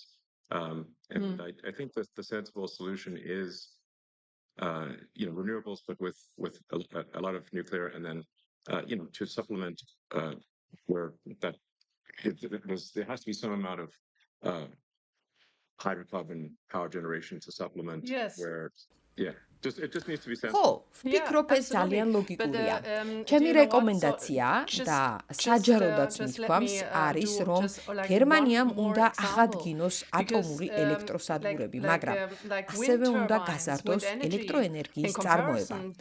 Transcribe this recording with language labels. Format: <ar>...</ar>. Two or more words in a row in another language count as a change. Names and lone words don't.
<en>And I think that the sensible solution is renewables, but with a lot of nuclear, and then to supplement where that there has to be some amount of hydrocarbon power generation to supplement where it just needs to be sensible.</en> <ka>ხო, ვფიქრობ ეს ძალიან ლოგიკურია. ჩემი რეკომენდაცია და საჯაროდაც მithქვამს არის, რომ გერმანიამ უნდა აღადგინოს ატომური ელექტროსადგურები, მაგრამ ასევე უნდა გაზარდოს ელექტროენერგიის წარმოება.</ka>